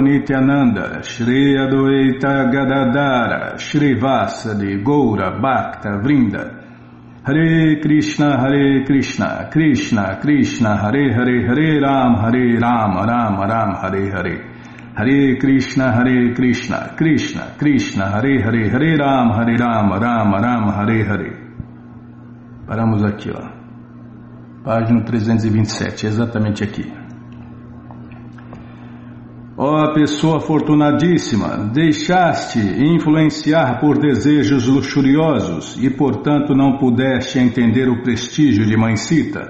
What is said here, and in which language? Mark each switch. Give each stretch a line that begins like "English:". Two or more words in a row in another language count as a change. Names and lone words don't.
Portuguese: Nityananda Shri Adwaita Gadadara Shri Vasadi Goura Bhakta Vrinda Hare Krishna Krishna Krishna Hare Hare Hare Ram Ram Ram Hare Hare Hare Krishna Krishna Krishna Hare Hare Hare Ram Ram Hare Hare. Paramos aqui, ó. Página 327, exatamente aqui. Ó pessoa afortunadíssima, deixaste influenciar por desejos luxuriosos e, portanto, não pudeste entender o prestígio de Mãe Sita.